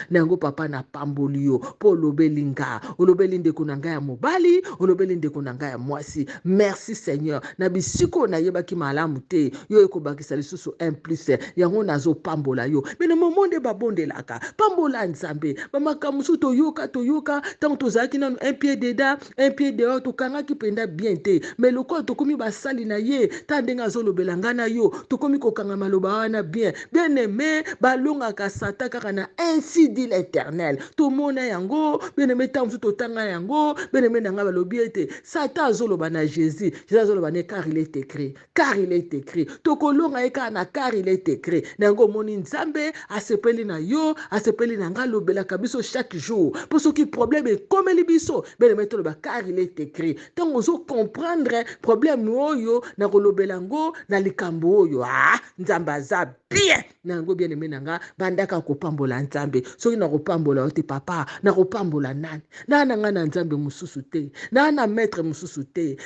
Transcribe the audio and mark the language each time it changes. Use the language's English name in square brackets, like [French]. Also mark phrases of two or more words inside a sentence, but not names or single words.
[Lingala] Na yango, papa, napamboli yo, po olobeli nga, olobeli ndeko na ngai ya mobali, olobeli ndeko na ngai ya mwasi. [French] Merci, Seigneur. [Lingala] Na bisiko nayebaki malamu te, yo ekobakisa lisusu [French] un plus, [Lingala] yango nazopambola yo. Mais na momo nde babondelaka, pambola Nzambe. Bamakambo mosusu toyoka, toyoka, tango tozalaki nanu [French] un pied dedans, un pied dehors, [Lingala] tokangaki mpenza bien te. Mais lokola tokomi basali na ye, ta ndenge azolobela nga na yo, tokomi kokanga maloba wana bien. Bien-aimé, balongaka Satan kaka na [French] ainsi dit l'Éternel. [Lingala] Tomona yango, bien-aimé, tango mosusu totanga yango, bien-aimé na nga balobi ete Satan azoloba na Jésus. Jésus azoloba ne [French] car il est écrit, car il est écrit. [Lingala] Tokolonga ye kaka na [French] car il est écrit. [Lingala] Na yango omoni Nzambe asepeli na yo, asepeli na nga, alobelaka biso [French] chaque jour. [Lingala] Po soki problème ekomeli biso, bien-aimé, toloba [French] car il est écrit. [Lingala] Tango ozo comprendre problème oyo na kolobela ngo na likambo oyo, ah, Nzambe aza bien. Na yango, bien-aimé na nga, bandaka kopambola Nzambe. Soki na kopambola yo te, papa, na kopambola nani? Na na nga na Nzambe mosusu te. Na na maître mosusu te.